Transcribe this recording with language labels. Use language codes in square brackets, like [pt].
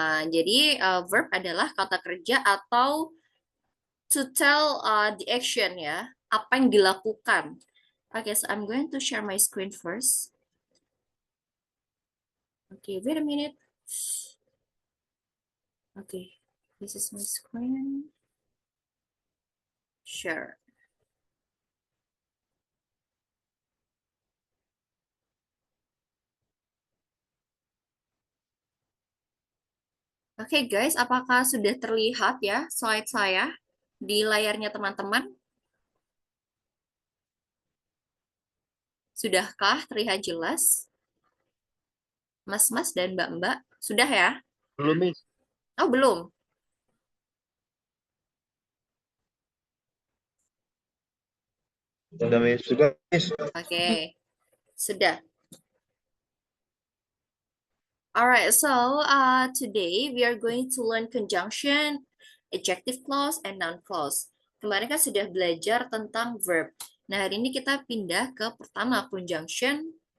[id] Jadi verb adalah kata kerja atau [en] to tell the action [id] ya, apa yang dilakukan. [en] Okay, so I'm going to share my screen first. Okay, wait a minute. Okay, this is my screen. Share. [id] Oke guys, apakah sudah terlihat ya slide saya di layarnya teman-teman? Sudahkah terlihat jelas? Mas-mas dan mbak-mbak, sudah ya? Belum, Miss. Oh, belum. Sudah, Miss. Sudah, Miss. Oke, sudah. [en] Alright, so today we are going to learn conjunction, adjective clause, and noun clause. [id] Kemarin kan sudah belajar tentang verb. Nah, hari ini kita pindah ke pertama, conjunction.